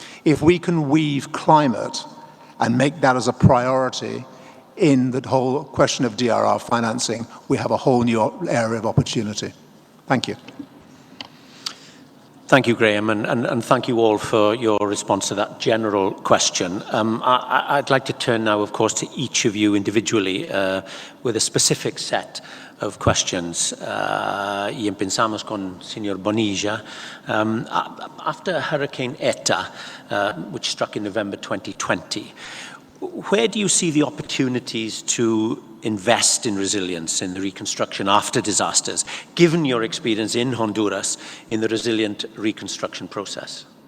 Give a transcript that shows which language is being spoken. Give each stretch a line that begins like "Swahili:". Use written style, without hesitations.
English: If we can weave climate and make that as a priority in the whole question of DRR financing, we have a whole new area of opportunity. Thank you. Thank you, Graham, and thank you all for your response to that general question. I'd like to turn now, of course, to each of you individually with a specific set of questions.
Spanish: Y empezamos con Señor Bonilla.
English: After Hurricane Eta, which struck in November 2020, where do you see the opportunities to invest in resilience in the reconstruction after disasters, given your experience in Honduras in the resilient reconstruction process?